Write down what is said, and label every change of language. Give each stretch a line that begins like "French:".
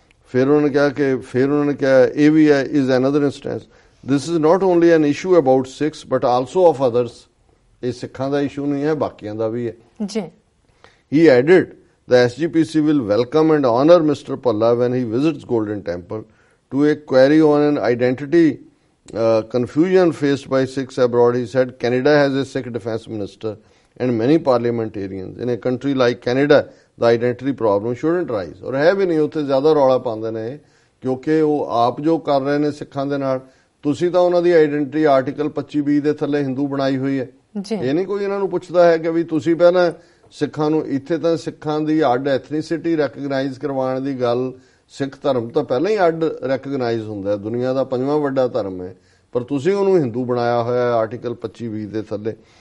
Punjabi: ਫਿਰ ਉਹਨਾਂ ਨੇ ਕਿਹਾ ਇਹ ਵੀ ਹੈ
English: Is another instance this is not only an issue about Sikhs but also of others.
Punjabi: ਇਹ ਸਿੱਖਾਂ ਦਾ ਇਸ਼ੂ ਨਹੀਂ ਹੈ, ਬਾਕੀਆਂ ਦਾ ਵੀ ਹੈ ਜੀ।
English: He added the SGPC will welcome and honor Mr. Palla when he visits Golden Temple to a query on an identity confusion faced by Sikhs abroad. He said Canada has a Sikh defense minister and many parliamentarians. In a country like Canada, the identity problem shouldn't rise.
Hindi: और है भी नहीं,
Punjabi: ਉੱਥੇ ਜ਼ਿਆਦਾ ਰੌਲਾ ਪਾਉਂਦੇ ਨੇ ਕਿਉਂਕਿ ਉਹ ਆਪ ਜੋ ਕਰ ਰਹੇ ਨੇ ਸਿੱਖਾਂ ਦੇ ਨਾਲ। ਤੁਸੀਂ ਤਾਂ ਉਹਨਾਂ ਦੀ ਆਈਡੈਂਟੀਟੀ ਆਰਟੀਕਲ 25(b) ਦੇ ਥੱਲੇ ਹਿੰਦੂ ਬਣਾਈ ਹੋਈ ਹੈ। ਇਹ ਨਹੀਂ ਕੋਈ ਇਹਨਾਂ ਨੂੰ ਪੁੱਛਦਾ ਹੈ ਕਿ ਵੀ ਤੁਸੀਂ ਪਹਿਲਾਂ ਸਿੱਖਾਂ ਨੂੰ, ਇੱਥੇ ਤਾਂ ਸਿੱਖਾਂ ਦੀ ਅੱਡ ਐਥਨੀਸਿਟੀ ਰੈਕਗਨਾਈਜ਼ ਕਰਵਾਉਣ ਦੀ ਗੱਲ, ਸਿੱਖ ਧਰਮ ਤਾਂ ਪਹਿਲਾਂ ਹੀ ਅੱਡ ਰੈਕਗਨਾਈਜ਼ ਹੁੰਦਾ, ਦੁਨੀਆ ਦਾ 5ਵਾਂ ਵੱਡਾ ਧਰਮ ਹੈ, ਪਰ ਤੁਸੀਂ ਉਹਨੂੰ ਹਿੰਦੂ ਬਣਾਇਆ ਹੋਇਆ ਆਰਟੀਕਲ 25(b) ਦੇ ਥੱਲੇ।